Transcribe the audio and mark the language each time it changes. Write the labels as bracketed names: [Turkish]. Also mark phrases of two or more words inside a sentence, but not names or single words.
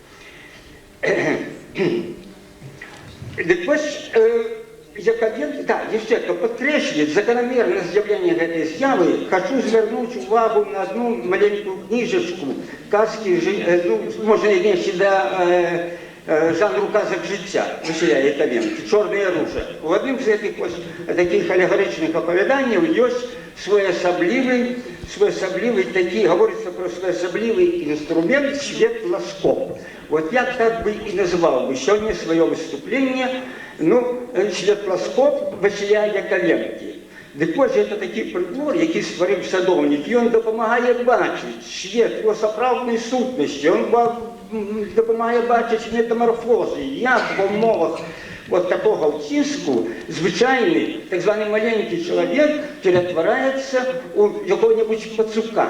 [Belarusian] Дык вось, Яковенко, да, яшчэ, каб падкрэсліць закономернасць з'яўлення гэтай з'явы, хачу звярнуць увагу на одну маленькую кніжачку, казкі, ну, можна несці да жанру казак жыцця Василя Яковенкі, «Чорнае ружа». У адным з гэтых такіх алегарычных апавяданняў ёсць своеасаблівы такі, гаворыцца пра своеасаблівы інструмент светласкоп. [Russian] Вот я так бы и назвал бы сегодня свое выступление, [Belarusian] ну, светласкоп Василя Яковенкі. Дык вось это такі прыбор, які стварыў садоўнік, і ён дапамагае бачыць свет его сапраўднай сутнасці, ён дапамагае бачыць метамарфозы, як ва ўмовах [Russian] вот такого [Belarusian] ўціску звычайны, так званы маленькі чалавек ператвараецца ў якога-небудзь пацука.